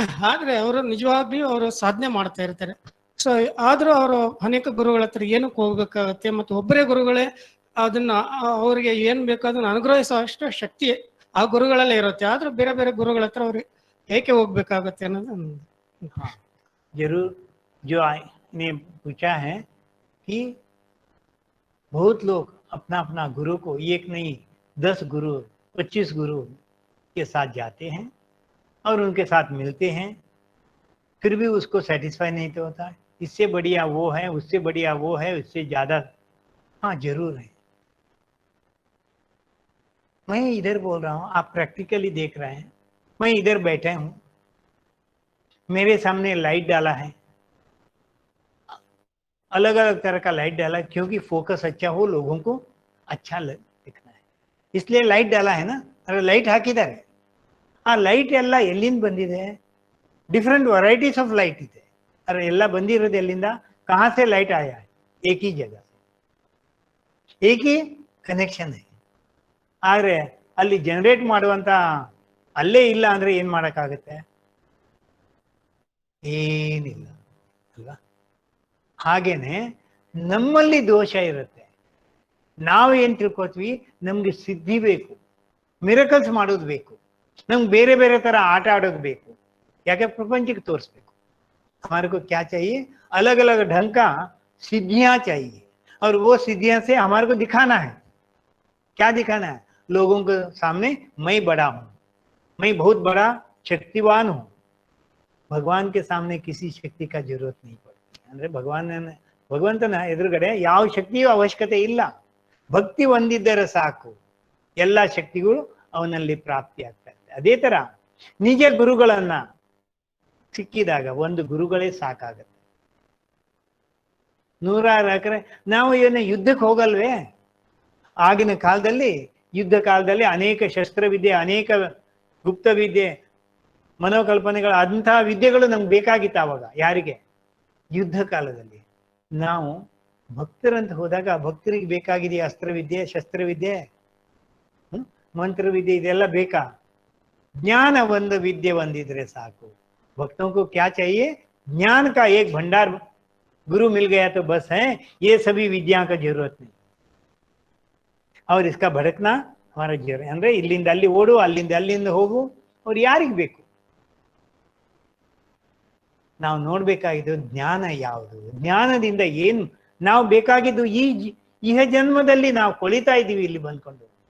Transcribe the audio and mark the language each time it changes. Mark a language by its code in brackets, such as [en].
[kn] ಆದ್ರೆ ಅವರು ನಿಜವಾಗ್ಲೂ ಅವರು ಸಾಧನೆ ಮಾಡ್ತಾ ಇರ್ತಾರೆ. ಸೊ ಆದ್ರೂ ಅವರು ಅನೇಕ ಗುರುಗಳ ಹತ್ರ ಏನಕ್ಕೆ ಹೋಗ್ಬೇಕಾಗತ್ತೆ, ಮತ್ತು ಒಬ್ಬರೇ ಗುರುಗಳೇ ಅದನ್ನ ಅವ್ರಿಗೆ ಏನ್ ಬೇಕು ಅದನ್ನ ಅನುಗ್ರಹಿಸೋ ಅಷ್ಟು ಶಕ್ತಿ ಆ ಗುರುಗಳಲ್ಲೇ ಇರುತ್ತೆ. ಆದ್ರೂ ಬೇರೆ ಬೇರೆ ಗುರುಗಳ ಹತ್ರ ಅವ್ರಿಗೆ ಏಕೆ ಹೋಗ್ಬೇಕಾಗತ್ತೆ ಅನ್ನೋದು [hi] जरूर। जो ने पूछा है कि बहुत लोग अपना अपना गुरु को, एक नहीं 10 गुरु 25 गुरु के साथ जाते हैं और उनके साथ मिलते हैं, फिर भी उसको सेटिस्फाई नहीं तो होता है, इससे बढ़िया वो है, उससे बढ़िया वो है, उससे ज्यादा। हाँ जरूर है। मैं इधर बोल रहा हूँ, आप प्रैक्टिकली देख रहे हैं, मैं इधर बैठा हूँ, मेरे सामने लाइट डाला है, अलग अलग तरह का लाइट डाला है, क्योंकि फोकस अच्छा हो, लोगों को अच्छा दिखना है, इसलिए लाइट डाला है ना। अरे लाइट [kn] ಹಾಕಿದ್ದಾರೆ, ಆ ಲೈಟ್ ಎಲ್ಲ ಎಲ್ಲಿಂದ ಬಂದಿದೆ? [en] different varieties of light [kn] ಇದೆ. ಅರೆ ಎಲ್ಲ ಬಂದಿರೋದು ಎಲ್ಲಿಂದ? [hi] कहाँ से लाइट आया है? एक ही जगह, एक ही ಕನೆಕ್ಷನ್ है. [kn] ಆದ್ರೆ ಅಲ್ಲಿ ಜನರೇಟ್ ಮಾಡುವಂತ ಅಲ್ಲೇ ಇಲ್ಲ ಅಂದ್ರೆ ಏನ್ ಮಾಡಕ್ಕಾಗತ್ತೆ? ಏನಿಲ್ಲ ಅಲ್ವಾ? ಹಾಗೇನೆ ನಮ್ಮಲ್ಲಿ ದೋಷ ಇರುತ್ತೆ. ನಾವು ಏನ್ ತಿಳ್ಕೊತೀವಿ, ನಮ್ಗೆ ಸಿದ್ಧಿ ಬೇಕು, ಮಿರಕಲ್ಸ್ ಮಾಡೋದು ಬೇಕು, ನಮ್ಗೆ ಬೇರೆ ಬೇರೆ ತರ ಆಟ ಆಡೋದು ಬೇಕು. ಯಾಕೆ? ಪ್ರಪಂಚಕ್ಕೆ ತೋರಿಸ್ಬೇಕು. [hi] हमारे को क्या चाहिए? अलग अलग ढंग का सिद्धियां चाहिए, और वो सिद्धियां से हमारे को दिखाना है। क्या दिखाना है? लोगों के सामने मैं बड़ा हूं, मैं बहुत बड़ा शक्तिवान हूं। भगवान के सामने किसी शक्ति का जरूरत नहीं पड़ती। [kn] ಅಂದ್ರೆ ಭಗವಂತನ ಎದುರುಗಡೆ ಯಾವ ಶಕ್ತಿಯೂ ಅವಶ್ಯಕತೆ ಇಲ್ಲ. ಭಕ್ತಿ ಹೊಂದಿದ್ದರೆ ಸಾಕು, ಎಲ್ಲ ಶಕ್ತಿಗಳು ಅವನಲ್ಲಿ ಪ್ರಾಪ್ತಿ ಆಗ್ತಾ ಇದೆ. ಅದೇ ತರ ನಿಜ ಗುರುಗಳನ್ನ ಸಿಕ್ಕಿದಾಗ ಒಂದು ಗುರುಗಳೇ ಸಾಕಾಗತ್ತೆ. 100 ಎಕರೆ ನಾವು ಏನು ಯುದ್ಧಕ್ಕೆ ಹೋಗಲ್ವೇ? ಆಗಿನ ಕಾಲದಲ್ಲಿ ಯುದ್ಧ ಕಾಲದಲ್ಲಿ ಅನೇಕ ಶಸ್ತ್ರವಿದ್ಯೆ, ಅನೇಕ ಗುಪ್ತ ವಿದ್ಯೆ, ಮನೋಕಲ್ಪನೆಗಳು, ಅಂತಹ ವಿದ್ಯೆಗಳು ನಮ್ಗೆ ಬೇಕಾಗಿತ್ತು ಆವಾಗ. ಯಾರಿಗೆ? ಯುದ್ಧ ಕಾಲದಲ್ಲಿ. ನಾವು ಭಕ್ತರಂತ ಹೋದಾಗ ಭಕ್ತರಿಗೆ ಬೇಕಾಗಿದೆಯಾ ಅಸ್ತ್ರವಿದ್ಯೆ, ಶಸ್ತ್ರವಿದ್ಯೆ, ಮಂತ್ರವಿದ್ಯೆ, ಇದೆಲ್ಲ ಬೇಕಾ? ज्ञान ಒಂದು ವಿದ್ಯೆ ಒಂದಿದ್ರೆ ಸಾಕು. [hi] भक्तों को क्या चाहिए? ज्ञान का एक भंडार गुरु मिल गया तो बस है, ये सभी विद्या का जरूरत नहीं। और इसका भड़कना हमारा जरूर [kn] ಅಂದ್ರೆ ಇಲ್ಲಿಂದ ಅಲ್ಲಿ ಓಡು, ಅಲ್ಲಿಂದ ಅಲ್ಲಿಂದ ಹೋಗು, ಅವ್ರು ಯಾರಿಗೆ ಬೇಕು? ನಾವು ನೋಡ್ಬೇಕಾಗಿದ್ದು ಜ್ಞಾನ ಯಾವುದು, ಜ್ಞಾನದಿಂದ ಏನು ನಾವು ಬೇಕಾಗಿದ್ದು. ಈ ಜನ್ಮದಲ್ಲಿ ನಾವು ಕೊಳಿತಾ ಇದ್ದೀವಿ ಇಲ್ಲಿ ಬಂದ್ಕೊಂಡು.